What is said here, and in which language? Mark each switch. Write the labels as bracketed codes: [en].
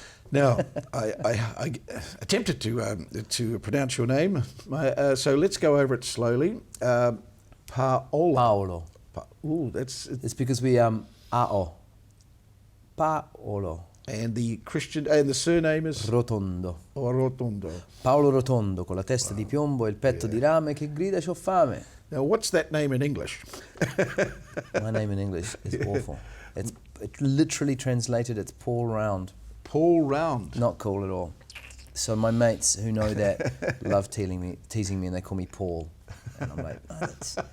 [en] Now, I attempted to pronounce your name, so let's go over it slowly. Paolo. Ooh, that's It's because we Ao. Paolo. and the Christian and the surname is Rotondo. Rotondo. [it] Paolo Rotondo, con la testa di piombo e il petto di rame che grida c'ho fame. [en] Now, what's that name in English? My name in English is awful. It literally translated, it's Paul Round. Paul Round. Not cool at all. So my mates who know that love teasing me, and they call me Paul. And I'm like, oh, that's